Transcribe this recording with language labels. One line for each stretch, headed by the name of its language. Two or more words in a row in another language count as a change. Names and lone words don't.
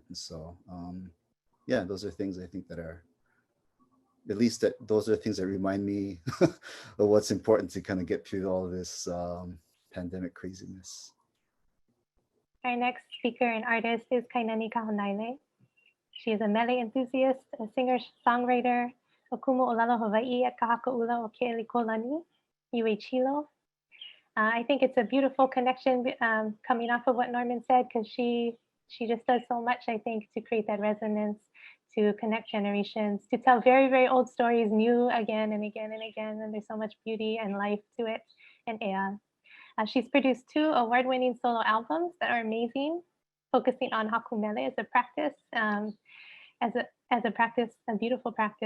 English: And so yeah, those are things I think that are, at least those are things that remind me of what's important to kind of get through all of this pandemic craziness. Our next speaker and artist is Kainani Kahanaile. She is a mele enthusiast, a singer-songwriter,
Hawaiian: o kumu o lalo Hawai'i at Kahakaula o Ke'eli Kolani, Yue Chilo.
English: I think it's a beautiful connection coming off of what Norman said, because she just does so much, I think, to create that resonance, to connect generations, to tell very, very old stories new again and again and again. And there's so much beauty and life to it. And she's produced 2 award-winning solo albums that are amazing, focusing on hakumele as a practice, as a practice, a beautiful practice.